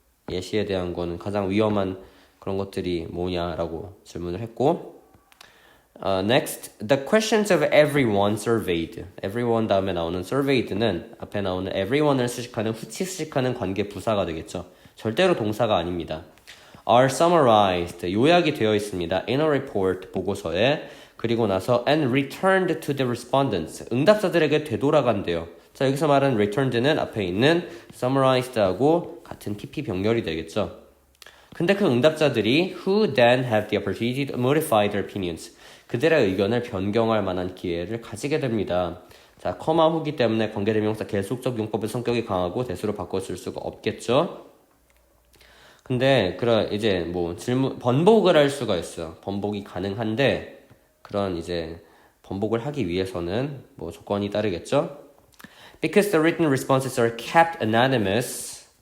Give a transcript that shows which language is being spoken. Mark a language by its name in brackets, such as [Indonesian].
[Korean] 예시에 대한 거는 가장 위험한 그런 것들이 뭐냐라고 질문을 했고 [English] next, the questions of everyone surveyed. [Korean] everyone 다음에 나오는 surveyed는 앞에 나오는 everyone을 수식하는 후치 수식하는 관계 부사가 되겠죠. 절대로 동사가 아닙니다. [English] are summarized. [Korean] 요약이 되어 있습니다. [English] in a report [Korean] 보고서에 그리고 나서 [English] and returned to the respondents. [Korean] 응답자들에게 되돌아간대요. 자, 여기서 말하는 returned는 앞에 있는 summarized하고 같은 PP 병렬이 되겠죠. 근데 그 응답자들이 [English] who then have the opportunity to modify their opinions. [Korean] 그들의 의견을 변경할 만한 기회를 가지게 됩니다. 자, 커마 후기 때문에 관계대명사 계속적 용법의 성격이 강하고 대수로 바꿔 쓸 수가 없겠죠. 근데 이제 뭐 번복을 할 수가 있어요. 번복이 가능한데 그런 이제 번복을 하기 위해서는 뭐 조건이 따르겠죠. [English] Because the written responses are kept anonymous.